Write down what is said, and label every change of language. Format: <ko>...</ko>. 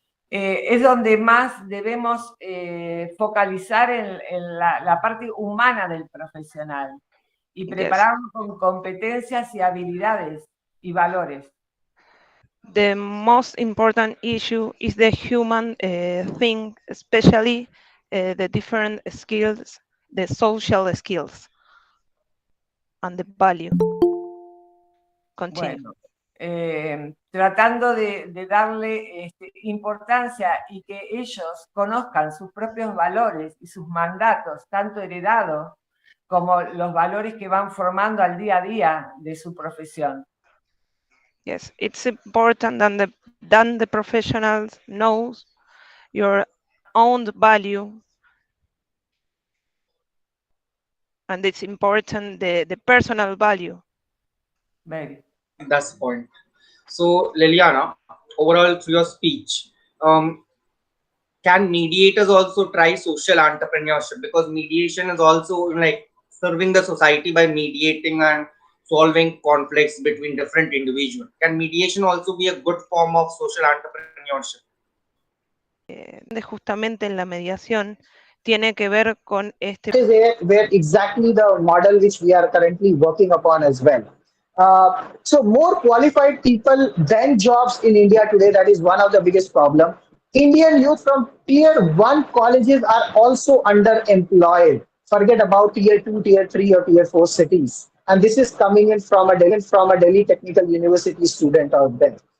<es>Es donde más debemos focalizar en la parte humana del profesional y prepararnos con competencias y habilidades y valores.</es> <en>The most important issue is the human thing, especially the different skills, the social skills, and the value. Continue.</en> <es>Bueno, tratando de darle importancia y que ellos conozcan sus propios valores y sus mandatos, tanto heredados como los valores que van formando al día a día de su profesión.</es> <en>Yes, it's important that the professionals knows your own value, and it's important the personal value. Very. That's the point. So, Liliana, overall through your speech, can mediators also try social entrepreneurship? Because mediation is also serving the society by mediating and solving conflicts between different individuals. Can mediation also be a good form of social entrepreneurship?</en> <es>Justamente en la mediación tiene que ver con este.</es> <en>Where exactly the model which we are currently working upon as well. So more qualified people than jobs in India today, that is one of the biggest problem. Indian youth from tier 1 colleges are also underemployed. Forget about tier 2, tier 3, or tier 4 cities. And this is coming in from a Delhi Technical University student out there.</en>